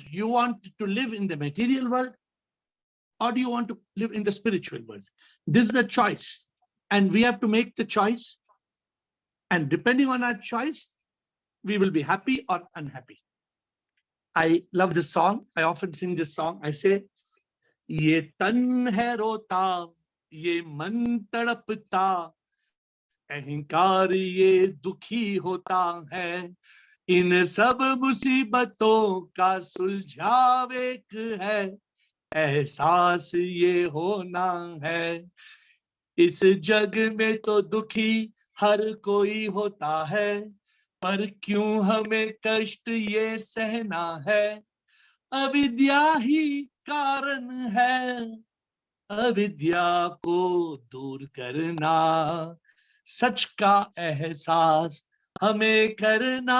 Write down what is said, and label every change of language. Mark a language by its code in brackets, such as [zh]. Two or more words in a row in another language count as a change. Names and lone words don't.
[en] You want to live in the material world, or do you want to live in the spiritual world? This is a choice. And we have to make the choice. And depending on our choice, we will be happy or unhappy. I love this song. I often sing this song. I say, [hi] ये तन है रोता, ये मन तड़पता, अहंकार ये दुखी होता है, इन सब मुसीबतों का सुलझाव एक है, एहसास ये होना है. इस जग में तो दुखी हर कोई होता है, पर क्यों हमें कष्ट ये सहना है, अविद्या ही कारण है, अविद्या को दूर करना, सच का एहसास हमें करना.